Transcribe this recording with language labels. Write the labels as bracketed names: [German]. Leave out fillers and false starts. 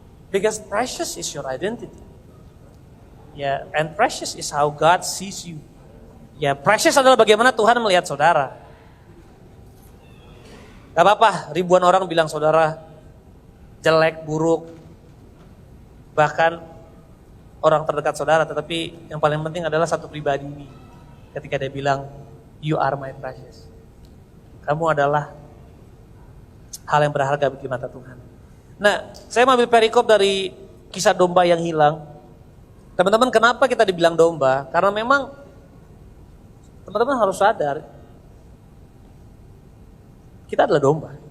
[English] Because precious is your identity. Ya, and precious is how God sees you. [Indonesian] Ya, precious adalah bagaimana Tuhan melihat saudara. Gak apa-apa, ribuan orang bilang saudara jelek, buruk, bahkan orang terdekat saudara. Tetapi yang paling penting adalah satu pribadi ini. Ketika dia bilang, [English] you are my precious. [Indonesian] Kamu adalah hal yang berharga bagi mata Tuhan. Nah, saya mengambil perikop dari kisah domba yang hilang. Teman-teman, kenapa kita dibilang domba? Karena memang teman-teman harus sadar, kita adalah domba.